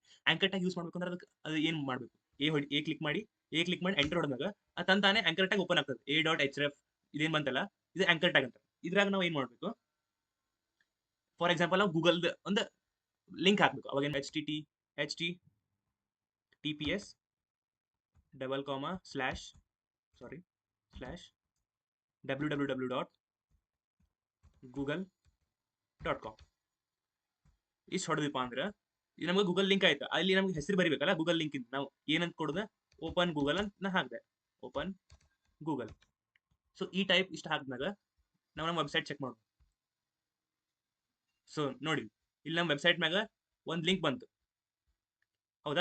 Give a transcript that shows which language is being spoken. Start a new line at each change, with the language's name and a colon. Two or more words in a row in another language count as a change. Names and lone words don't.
English: anchor tag use
Kannada: ಮಾಡ್ಬೇಕಂದ್ರೆ ಅದಕ್ಕೆ ಅದು ಏನು ಮಾಡಬೇಕು, ಕ್ಲಿಕ್ ಮಾಡಿ ಎಂಟರ್ ಹೊಡೆದಾಗ ಅದು ತಾನೇ
English: anchor tag open
Kannada: ಆಗ್ತದೆ. a.href ಇದೇನು ಬಂತಲ್ಲ, ಇದು
English: anchor tag
Kannada: ಅಂತ. ಇದ್ರಾಗ ನಾವು ಏನು ಮಾಡಬೇಕು,
English: for example
Kannada: ನಾವು ಗೂಗಲ್ ಒಂದು ಲಿಂಕ್ ಹಾಕಬೇಕು. ಅವಾಗ https
English: double comma slash
Kannada: www.google.com ಇಷ್ಟು ಹೊಡೆದಿಪ್ಪ ಅಂದ್ರೆ ಇದು ನಮಗೆ ಗೂಗಲ್ ಲಿಂಕ್ ಆಯ್ತು. ಅಲ್ಲಿ ನಮ್ಗೆ ಹೆಸರು ಬರಿಬೇಕಲ್ಲ ಗೂಗಲ್ ಲಿಂಕ್ ಇಂದ. ನಾವು ಏನಂತ ಕೊಡೋದು, ಓಪನ್ ಗೂಗಲ್ ಅಂತ ನಾ ಹಾಕಿದೆ, ಓಪನ್ ಗೂಗಲ್. ಸೊ ಈ ಟೈಪ್ ಇಷ್ಟು ಹಾಕಿದಾಗ ನಾವು ನಮ್ಮ ವೆಬ್ಸೈಟ್ ಚೆಕ್ ಮಾಡೋದು. ಸೊ ನೋಡಿ, ಇಲ್ಲಿ ನಮ್ಮ ವೆಬ್ಸೈಟ್ ಮ್ಯಾಗ ಒಂದು ಲಿಂಕ್ ಬಂತು, ಹೌದಾ?